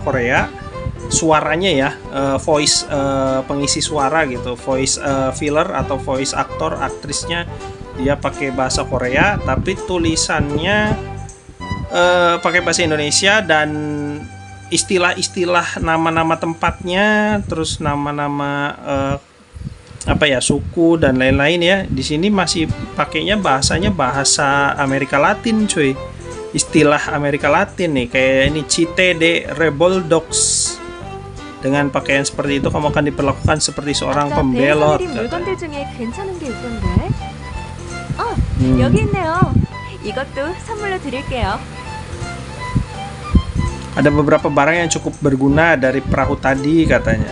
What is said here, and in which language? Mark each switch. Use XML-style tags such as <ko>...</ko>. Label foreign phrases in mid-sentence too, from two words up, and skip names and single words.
<id>Korea, suaranya ya, voice pengisi suara gitu,</id> <en>voice filler</en> <id>atau voice aktor, aktrisnya dia pakai bahasa Korea, tapi tulisannya pakai bahasa Indonesia, dan istilah-istilah nama-nama tempatnya, terus nama-nama suku dan lain-lain ya. Di sini masih pakainya bahasanya bahasa Amerika Latin, cuy. Istilah Amerika Latin nih, kayak ini Cite de Rebel Dogs. Dengan pakaian seperti itu kamu akan diperlakukan seperti seorang pembelot.</id> <ko>여기 있네요. 이것도 선물로 드릴게요.</ko> <id>Ada beberapa barang yang cukup berguna dari perahu tadi katanya.</id>